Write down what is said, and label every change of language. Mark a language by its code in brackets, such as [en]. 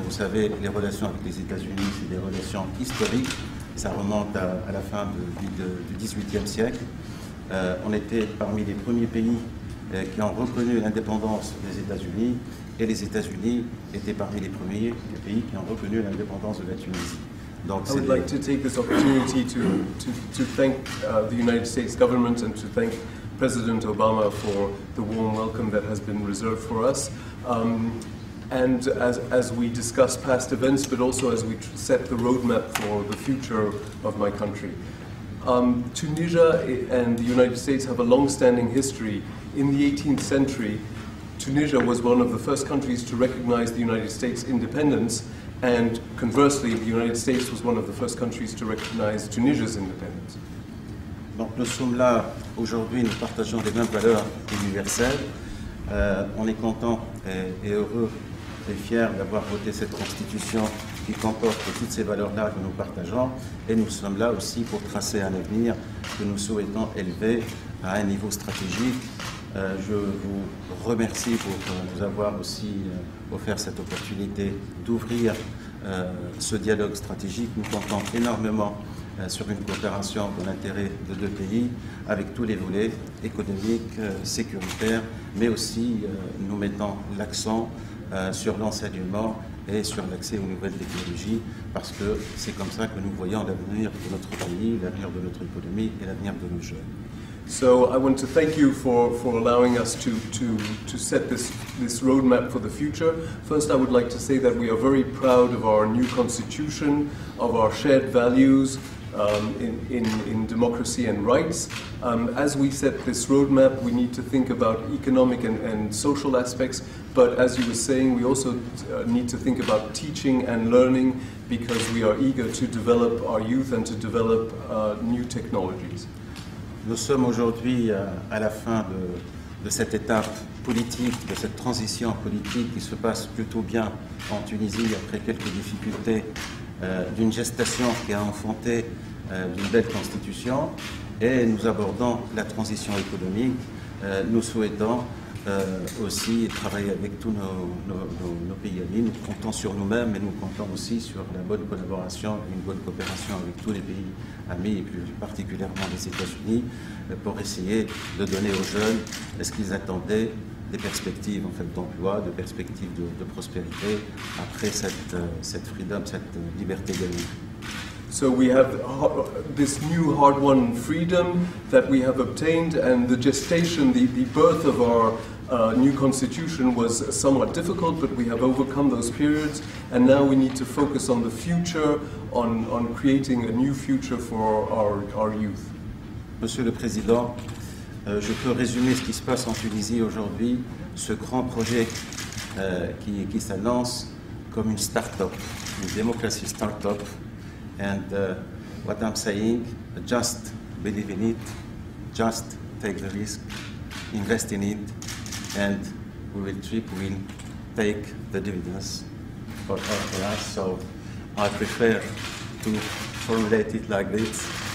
[fr] Vous savez, les relations avec les États-Unis, c'est des relations historiques. Ça remonte à la fin du XVIIIe siècle. On était parmi les premiers pays qui ont reconnu l'indépendance des États-Unis, et les États-Unis étaient parmi les premiers pays qui ont reconnu l'indépendance de la Tunisie. Donc, [en] I would like to take this opportunity to thank the United States government and to thank President Obama for the warm welcome that has been reserved for us. And as we discuss past events, but also as we set the roadmap for the future of my country. Tunisia and the United States have a long-standing history. In the 18th century, Tunisia was one of the first countries to recognize the United States' independence, and conversely, the United States was one of the first countries to recognize Tunisia's independence. [fr] Donc nous sommes là aujourd'hui, nous partageons les mêmes valeurs universelles. On est content et heureux et fiers d'avoir voté cette constitution qui comporte toutes ces valeurs-là que nous partageons, et nous sommes là aussi pour tracer un avenir que nous souhaitons élever à un niveau stratégique. Je vous remercie pour nous avoir aussi offert cette opportunité d'ouvrir ce dialogue stratégique. Nous comptons énormément sur une coopération dans l'intérêt de deux pays, avec tous les volets économiques, sécuritaires, mais aussi nous mettons l'accent sur l'enseignement et sur l'accès aux nouvelles technologies, parce que c'est comme ça que nous voyons l'avenir de notre pays, l'avenir de notre économie et l'avenir de nos jeunes. [en] So I want to thank you for allowing us to set this roadmap for the future. First, I would like to say that we are very proud of our new constitution, of our shared values in democracy and rights. As we set this roadmap, we need to think about economic and social aspects, but as you were saying, we also need to think about teaching and learning, because we are eager to develop our youth and to develop new technologies. [fr] Nous sommes aujourd'hui à la fin de cette étape politique, de cette transition politique qui se passe plutôt bien en Tunisie après quelques difficultés d'une gestation qui a enfanté d'une belle constitution, et nous abordons la transition économique. Nous souhaitons aussi travailler avec tous nos pays amis. Nous comptons sur nous-mêmes, mais nous comptons aussi sur la bonne collaboration, une bonne coopération avec tous les pays amis, et plus particulièrement les États-Unis, pour essayer de donner aux jeunes ce qu'ils attendaient, des perspectives en fait, d'emploi, de perspectives de prospérité après cette freedom, cette liberté gagnée. [en] So we have this new hard-won freedom that we have obtained, and the gestation, the birth of our new constitution was somewhat difficult, but we have overcome those periods, and now we need to focus on the future, on creating a new future for our youth. [fr] Monsieur le Président, je peux résumer ce qui se passe en Tunisie aujourd'hui, ce grand projet qui s'annonce comme une start-up, une démocratie start-up. [en] And what I'm saying, just believe in it, just take the risk, invest in it, and we will take the dividends for us. So I prefer to formulate it like this.